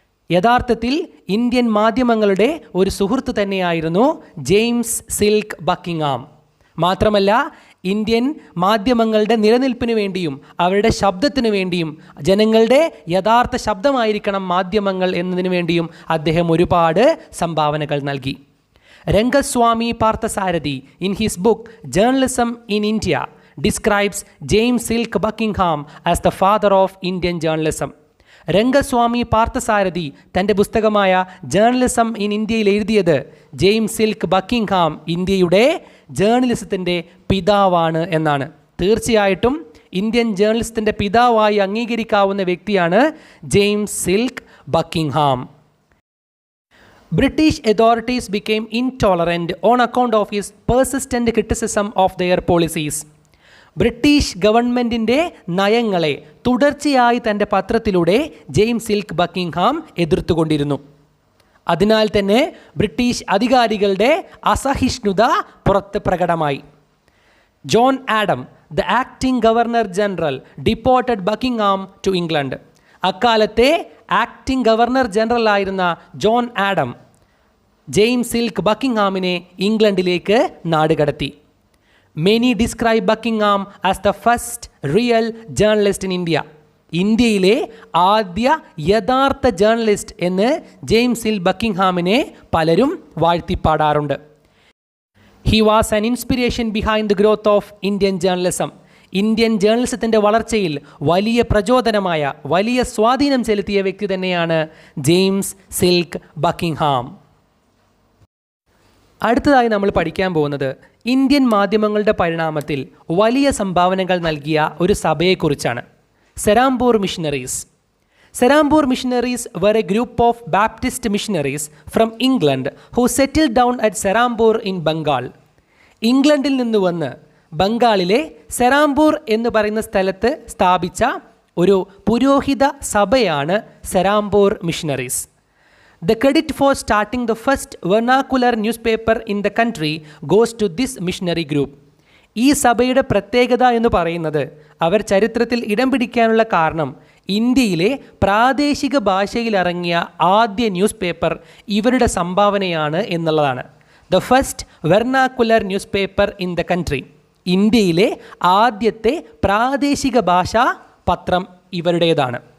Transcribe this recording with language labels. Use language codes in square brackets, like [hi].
[ml] യഥാർത്ഥത്തിൽ ഇന്ത്യൻ മാധ്യമങ്ങളുടെ ഒരു സുഹൃത്ത് തന്നെയായിരുന്നു ജെയിംസ് സിൽക്ക് ബക്കിംഗ്ഹാം. മാത്രമല്ല, ഇന്ത്യൻ മാധ്യമങ്ങളുടെ നിലനിൽപ്പിന് വേണ്ടിയും അവരുടെ ശബ്ദത്തിന് വേണ്ടിയും, ജനങ്ങളുടെ യഥാർത്ഥ ശബ്ദമായിരിക്കണം മാധ്യമങ്ങൾ എന്നതിനു വേണ്ടിയും അദ്ദേഹം ഒരുപാട് സംഭാവനകൾ നൽകി. [en] Rangaswamy Parthasarathy in his book journalism in India describes James Silk Buckingham as the father of Indian journalism. [ml] Rangaswamy Parthasarathy തൻ്റെ പുസ്തകമായ ജേർണലിസം ഇൻ ഇന്ത്യയിൽ എഴുതിയത് ജെയിംസ് സിൽക്ക് ബക്കിംഗ്ഹാം ഇന്ത്യയുടെ ജേർണലിസത്തിൻ്റെ പിതാവാണ് എന്നാണ്. തീർച്ചയായിട്ടും ഇന്ത്യൻ ജേർണലിസത്തിൻ്റെ പിതാവായി അംഗീകരിക്കാവുന്ന വ്യക്തിയാണ് James silk Buckingham. [en] British authorities became intolerant on account of his persistent criticism of their policies. [ml] British ഗവൺമെൻറ്റിൻ്റെ നയങ്ങളെ തുടർച്ചയായി തൻ്റെ പത്രത്തിലൂടെ ജെയിംസ് സിൽക്ക് ബക്കിംഗ്ഹാം എതിർത്തുകൊണ്ടിരുന്നു. അതിനാൽ തന്നെ ബ്രിട്ടീഷ് അധികാരികളുടെ അസഹിഷ്ണുത പുറത്ത് പ്രകടമായി. [en] John Adam, the acting governor general, deported Buckingham to England. [ml] അക്കാലത്തെ acting governor ജനറലായിരുന്ന John Adam James silk ബക്കിംഗ്ഹാമിനെ ഇംഗ്ലണ്ടിലേക്ക് നാടുകടത്തി. [en] Many describe Buckingham as the first real journalist in India. [ml] ഇന്ത്യയിലെ ആദ്യ യഥാർത്ഥ ജേർണലിസ്റ്റ് എന്ന് ജെയിംസ് സിൽക്ക് ബക്കിംഗ്ഹാമിനെ പലരും വാഴ്ത്തിപ്പാടാറുണ്ട്. [en] He was an inspiration behind the growth of Indian journalism. [ml] Indian ജേർണലിസത്തിൻ്റെ വളർച്ചയിൽ വലിയ പ്രചോദനമായ, വലിയ സ്വാധീനം ചെലുത്തിയ വ്യക്തി തന്നെയാണ് ജെയിംസ് സിൽക്ക് ബക്കിംഗ്ഹാം. അടുത്തതായി നമ്മൾ പഠിക്കാൻ പോകുന്നത് ഇന്ത്യൻ മാധ്യമങ്ങളുടെ പരിണാമത്തിൽ വലിയ സംഭാവനകൾ നൽകിയ ഒരു സഭയെക്കുറിച്ചാണ്. സെരാംപൂർ missionaries. [en] Serampore missionaries were a group of Baptist missionaries from England who settled down at Serampore in Bengal. [ml] ഇംഗ്ലണ്ടിൽ നിന്ന് വന്ന് ബംഗാളിലെ സെരാംപൂർ എന്ന് പറയുന്ന സ്ഥലത്ത് സ്ഥാപിച്ച ഒരു പുരോഹിത സഭയാണ് സെരാംപൂർ missionaries. [en] The credit for starting the first vernacular newspaper in the country goes to this missionary group. [ml] ഈ സഭയുടെ പ്രത്യേകത എന്ന് പറയുന്നത് അവർ ചരിത്രത്തിൽ ഇടം പിടിക്കാനുള്ള കാരണം ഇന്ത്യയിലെ പ്രാദേശിക ഭാഷയിൽ ഇറങ്ങിയ ആദ്യ ന്യൂസ് പേപ്പർ ഇവരുടെ സംഭാവനയാണ് എന്നുള്ളതാണ്. [en] The first vernacular news paper in the country. [ml] ഇന്ത്യയിലെ ആദ്യത്തെ പ്രാദേശിക ഭാഷാ പത്രം ഇവരുടേതാണ്.